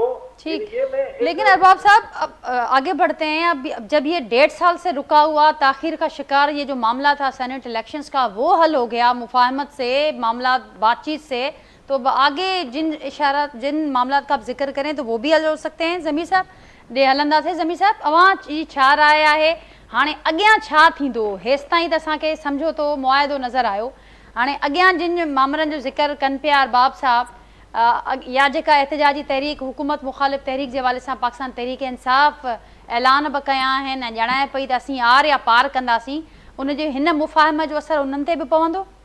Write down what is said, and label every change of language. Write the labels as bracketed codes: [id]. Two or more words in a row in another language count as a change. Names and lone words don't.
[ur] ٹھیک, لیکن ارباب صاحب اب آگے بڑھتے ہیں. اب جب یہ 1.5 سال سے رکا ہوا تاخیر کا شکار یہ جو معاملہ تھا [en] Senate elections [ur] کا, وہ حل ہو گیا مفاہمت سے, معاملات بات چیت سے, تو اب آگے جن معاملات کا آپ ذکر کریں تو وہ بھی حل ہو سکتے ہیں. [sd] ضمیر صاحب ॾे हलंदा थे. ज़मीर साहब अवां जी छा राय आहे, हाणे अॻियां छा थींदो? हेसि ताईं त असांखे समझोतो मुआइदो नज़र आयो, हाणे अॻियां जिन मामलनि जो ज़िक्र कनि पिया अरबाब साहब, या जेका एहतजाजी तहरीक हुकूमत मुखालिफ़ तहरीक जे हवाले सां पाकिस्तान तहरीक इंसाफ़ ऐलान बि कया आहिनि ऐं ॼाणाए पई त असीं आर या पार कंदासीं, उन जे हिन मुफ़ाहिम जो असरु उन्हनि ते बि पवंदो?